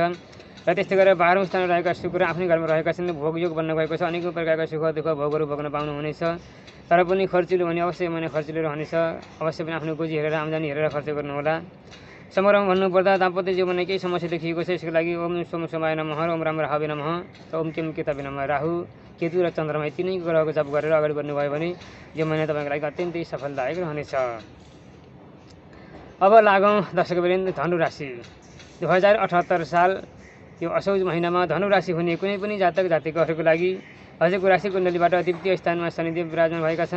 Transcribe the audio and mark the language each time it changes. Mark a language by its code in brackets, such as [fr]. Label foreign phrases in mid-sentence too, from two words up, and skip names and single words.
[ne] र त्यस्तै गरेर 12औं स्थानमा रहेका शुक्र आफ्नै घरमा रहेका छन्। भोगयोग बन्न गएको छ। अनेकौँ प्रकारका सुख दुःख भोगहरू भोग्न पाउनुहुनेछ। तर पनि खर्चिलो भने अवश्य महिना खर्चिलो रहनेछ। अवश्य पनि आफ्नो गोजी हेरेर आम्दानी हेरेर खर्च गर्नुहोला। समग्रमा भन्नुपर्दा दाम्पत्य जीवनमा केही समस्या देखिएको छ। यसको लागि [sa] ओम सोम सोमाय नमः, ओम राम राहवे नमः, ओम केम केतवे नमः। [ne] राहु केतु र चन्द्रमा यति नै ग्रहको जप गरेर अगाडि बढ्नुभयो भने यो महिना तपाईँको लागि अत्यन्तै सफलदायक रहनेछ। अब लागौँ दर्शकवृन्द धनु राशि। 2078 साल यो असौज महिनामा धनु राशि हुने कुनै पनि जातक जातिकाहरूको लागि हजुरको राशि कुण्डलीबाट द्वितीय स्थानमा शनिदेव विराजमान भएका छन्।